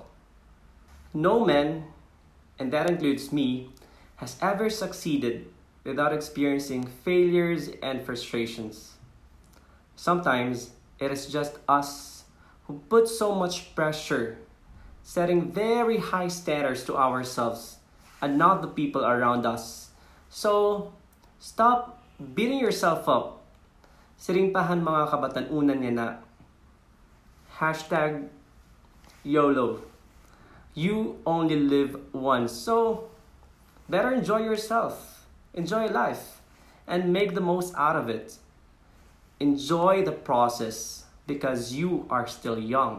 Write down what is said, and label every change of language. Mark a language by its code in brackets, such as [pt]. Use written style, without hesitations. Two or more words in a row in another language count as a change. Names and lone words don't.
[en] No man, and that includes me, has ever succeeded without experiencing failures and frustrations. Sometimes it is just us who put so much pressure, setting very high standards to ourselves and not the people around us. So, stop beating yourself up. [war] Siringpahan mga kabatanunan niya na #YOLO. [en] You only live once, so better enjoy yourself, enjoy life, and make the most out of it. Enjoy the process because you are still young.